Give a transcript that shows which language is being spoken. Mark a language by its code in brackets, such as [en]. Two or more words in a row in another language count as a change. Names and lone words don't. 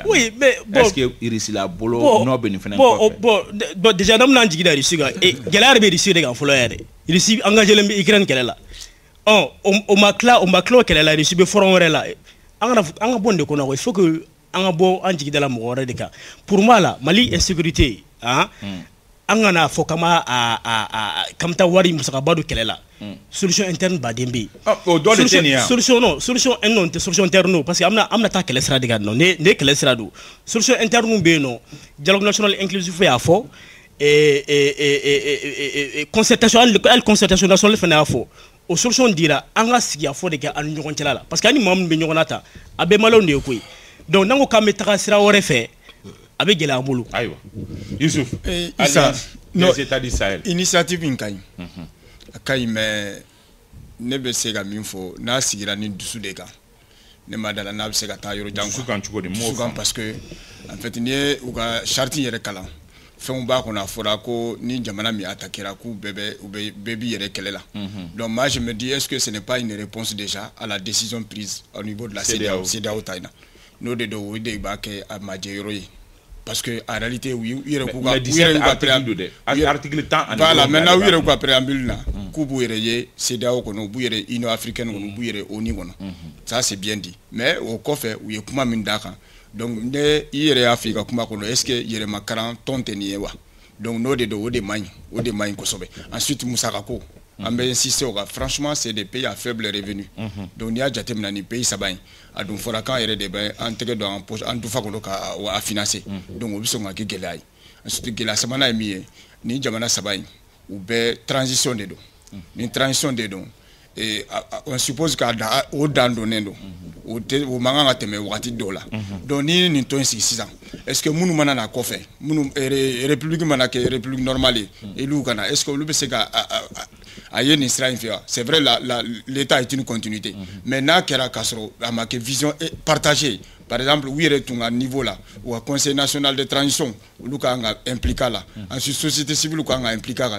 [fr] oui mais bon [bm] est-ce que Rusila bolo n'o bɛ nin fana kɔfɛ [fr] bon déjà [bm] n'an bɛna jigi da Rusi kan gɛlɛya yɛrɛ bɛ Rusi de kan fɔlɔ yɛrɛ Rusi engagé len bɛ Ukraine kɛlɛ la o ma tila o kɛlɛ la Rusi bɛ front wɛrɛ la an ka bɔ nin de kɔnɔ [fr] il faut que [bm] an ka bɔ an jigi da la mɔgɔ wɛrɛ de kan [fr] pour moi [bm] la Mali insécurité an kana fɔ kama kamta wari musakaba do kɛlɛ la [fr] solution interne [bm] baden bɛ yen solution non tɛ [fr] solution interne [bm] no parce que an bɛna taa kɛlɛ sira de kan ne kɛlɛ sira do solution interne bɛ yen nɔ [fr] dialogue national inclusif [bm] y'a fɔ [fr] concertation nationale [bm] fana y'a fɔ o solution dira an ka sigi a fɔ de kɛ an ni ɲɔgɔn cɛla la [fr] parce que [bm] ani maa min bɛ ɲɔgɔn na ta a bɛɛ maliyɛnw de ye koyi donc n'an ko k'an bɛ taga sira wɛrɛ fɛ a bɛ gɛlɛya an bolo. ayiwa Yusuf [fr] les états du Sahel [bm] initiative in ka ɲi a ka ɲi mais ne bɛ se ka min fɔ n'a sigira ni dusu de kan ne ma dala n'a bɛ se ka taa yɔrɔ jan dusu kan cogo di dusu kan [fr] parce que en fait [bm] n'i ye u ka charte yɛrɛ kalan fɛnw b'a kɔnɔ a fɔra ko ni jamana min attaquera k'u bɛɛ bi yɛrɛ kɛlɛ la [fr] donc moi je me dis est-ce que ce n'est pas une réponse déjà à la décision prise au niveau de la CEDEAO [bm] ta in na n'o de don o de b'a kɛ a majɛ yɔrɔ ye [fr] parce que en réalité [bm] u yɛrɛ k'u ka [fr] article 10 voilà maintenant [bm] u yɛrɛ k'u ka préambule na k'u b'u yɛrɛ ye CEDEAO kɔnɔ u b'u yɛrɛ Union africaine kɔnɔ u b'u yɛrɛ ONU kɔnɔ [fr] ça c'est bien dit mais [bm] o kɔfɛ u ye kuma min d'a kan donc ne i yɛrɛ y'a fɔ i ka kuma kɔnɔ [fr] est ce que [bm] yɛrɛmakaran tɔn tɛ nin ye wa donc n'o de don o de man ɲi kosɛbɛ ensuite musaka ko an bɛ insister o kan [fr] franchement c'est des pays à faible revenu donc [bm] n'i y'a jateminɛ nin pays saba in a dun fɔra k'an yɛrɛ de bɛ an tɛgɛ don an dufa kɔnɔ k'a financer donc o bɛ sɔn ka kɛ gɛlɛya ye ensuite gɛlɛya sabanan ye min ye nin jamana saba in u bɛɛ transition de don ni transition de don [fr] on suppose [bm] k'a o dan donnen don o man kan ka tɛmɛ wagati dɔw la donc ni nin tɔn in sigi sisan [fr] est ce que [bm] minnu mana na kɔfɛ minnu république mana kɛ [fr] république normale [bm] ye olu kana [fr] est ce que [bm] olu bɛ se ka a ye nin sira in fɛ wa [fr] c'est vrai l'état est une continuité mais [bm] n'a kɛra k'a sɔrɔ a ma kɛ [fr] vision partagée par exemple [bm] u yɛrɛ tun ka niveau la u ka [fr] conseil national de transition [bm] olu ka kan ka impliquer la ensuite [fr] société civile [bm] ka kan ka impliquer la